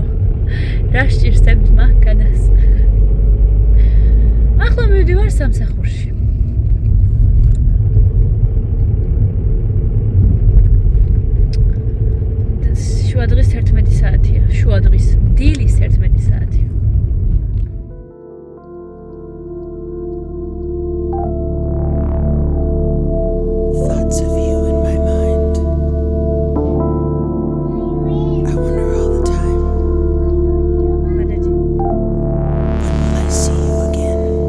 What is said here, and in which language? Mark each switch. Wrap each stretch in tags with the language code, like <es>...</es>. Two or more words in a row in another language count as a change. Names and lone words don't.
<ka>Რა სჭირსებთ მანქანას. ახლა მივდივარ სამსახურში. შუა დღის 11 საათია. შუა დღის დილის 11 საათია.</ka> <en>Thoughts of you in my mind. I wonder all the time. When will I see you again?</en>